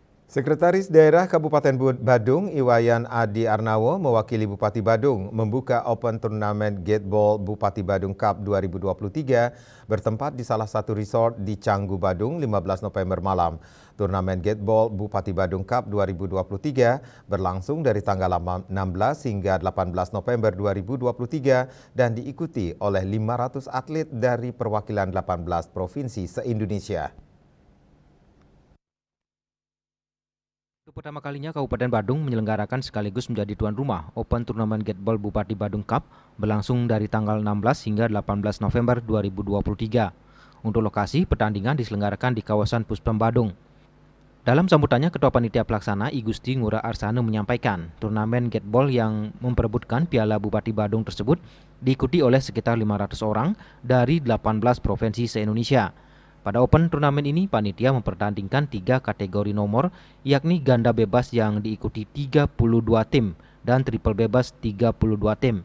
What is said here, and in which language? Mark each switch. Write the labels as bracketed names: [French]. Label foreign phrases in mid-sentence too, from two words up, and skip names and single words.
[Indonesian] Sekretaris Daerah Kabupaten Badung, Iwayan Adi Arnawo, mewakili Bupati Badung, membuka Open Turnamen Gateball Bupati Badung Cup 2023 bertempat di salah satu resort di Canggu, Badung, 15 November malam. Turnamen Gateball Bupati Badung Cup 2023 berlangsung dari tanggal 16 hingga 18 November 2023 dan diikuti oleh 500 atlet dari perwakilan 18 provinsi se-Indonesia. Untuk pertama kalinya Kabupaten Badung menyelenggarakan sekaligus menjadi tuan rumah Open Turnamen Gateball Bupati Badung Cup berlangsung dari tanggal 16 hingga 18 November 2023. Untuk lokasi, pertandingan diselenggarakan di kawasan Puspem Badung. Dalam sambutannya, Ketua Panitia Pelaksana I Gusti Ngurah Arsana menyampaikan turnamen Gateball yang memperebutkan Piala Bupati Badung tersebut diikuti oleh sekitar 500 orang dari 18 provinsi se-Indonesia. Pada Open turnamen ini, panitia mempertandingkan 3 kategori nomor, yakni ganda bebas yang diikuti 32 tim dan triple bebas 32 tim.